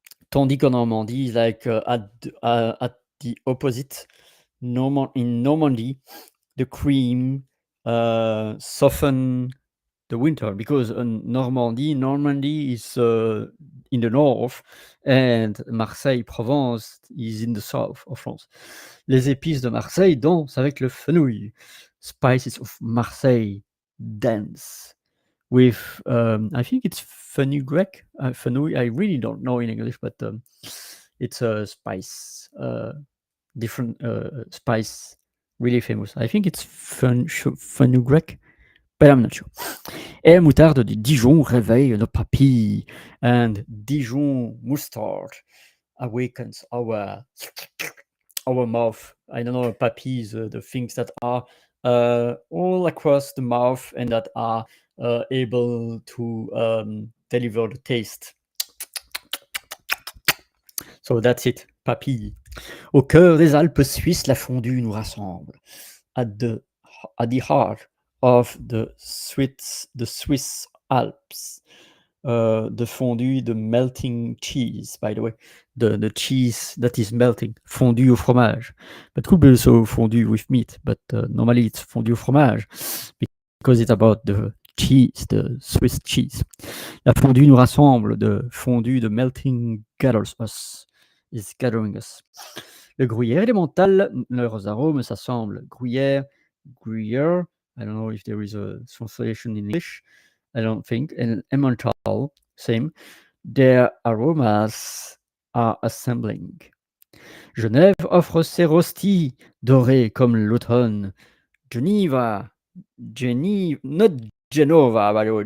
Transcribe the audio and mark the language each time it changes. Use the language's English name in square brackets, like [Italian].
[French] Tandis qu'en Normandie, [English] like at the opposite, in Normandy, the cream soften the winter, because Normandy is in the north, and Marseille, Provence is in the south of France. [French] Les épices de Marseille dansent avec le fenouil. [English] Spices of Marseille dance with, I think it's fenugreek. Fenouil, I really don't know in English, but it's a spice, different spice, really famous. I think it's fenugreek, but I'm not sure. [French] Et la moutarde de Dijon réveille nos papilles, [English] and Dijon mustard awakens our mouth. I don't know, papilles, the things that are all across the mouth and that are able to deliver the taste. So that's it, papilles. [French] Au cœur des Alpes suisses, la fondue nous rassemble. [English] At the heart of the Swiss Alps. The fondue, the melting cheese, by the way, the cheese that is melting, [French] fondue au fromage. [English] But could be also fondue with meat, but normally it's [French] fondue au fromage [English] because it's about the cheese, the Swiss cheese. [French] La fondue nous rassemble, [English] the fondue, the melting gathers us, is gathering us. [French] Le gruyère et l'emmental, leurs arômes s'assemblent. [English] Gruyère, Gruyère, I don't know if there is a translation in English, I don't think, and Emmental, same. Their aromas are assembling. [French] Genève offre ses rostis, dorés comme l'automne. [English] Geneva, not Genova, by the way.